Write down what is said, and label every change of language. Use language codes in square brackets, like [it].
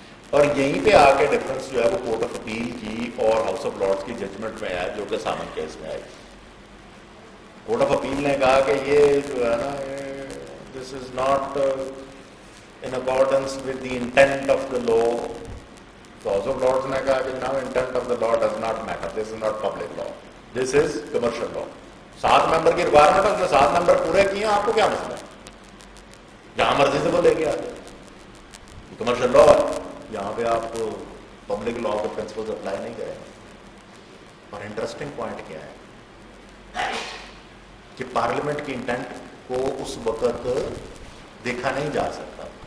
[ur] اور یہیں پہ آ کے ڈفرنس جو ہے وہ کورٹ آف اپیل کی اور ہاؤس آف لارڈس کی ججمنٹ میں آیا, جو کہ سامن کیس میں آئی. کورٹ آف اپیل نے کہا کہ یہ جو ہے نا, [en] This is not in accordance with the intent of the law. So House of Lords [ur] نے کہا کہ [en] now intent of the law does not matter, this is not public law, this is commercial law. [ur] 7 ممبر کی requirement ہے, اس نے 7 ممبر پورے کیے ہیں, آپ کو کیا مسئلہ ہے؟ جہاں مرضی سے وہ لے کے آتے, کمرشل لا ہے, یہاں پہ آپ پبلک لا کے پرنسپلز اپلائی نہیں کریں. اور انٹرسٹنگ پوائنٹ کیا ہے کہ پارلیمنٹ کی انٹینٹ کو اس وقت دیکھا نہیں جا سکتا.